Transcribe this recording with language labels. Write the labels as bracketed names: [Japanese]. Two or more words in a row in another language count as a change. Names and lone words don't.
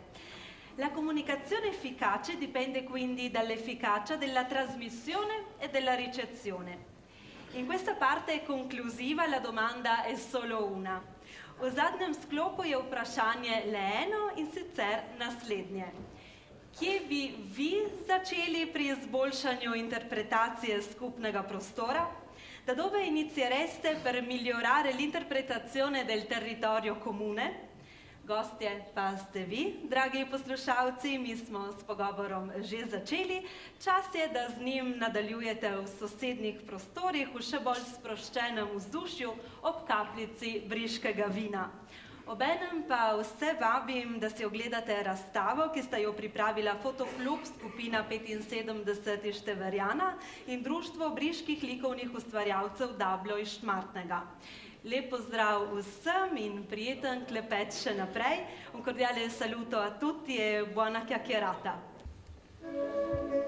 [Italian] La comunicazione efficace dipende quindi dall'efficacia della trasmissione e della ricezione. In questa parte conclusiva la domanda è solo una. [Slovenian] V zadnjem sklopu je vprašanje le eno in sicer naslednje. Kje bi vi začeli pri izboljšanju interpretacije skupnega prostora? [Italian] Da dove iniziereste per migliorare l'interpretazione del territorio comune? [Slovenian] Gostje pa ste vi, dragi poslušalci, mi smo s pogovorom že začeli. Čas je, da z njim nadaljujete v sosednjih prostorih v še bolj sproščenem vzdušju ob kapljici briškega vina. Obenem pa vse vabim, da si ogledate razstavo, ki sta jo pripravila Fotoklub skupina 75 iz Števerjana in Društvo briških likovnih ustvarjalcev Dablo iz Šmartnega. Lep pozdrav vsem in prijeten klepet še naprej. [Italian] Un cordiale saluto a tutti e buona chiacchierata.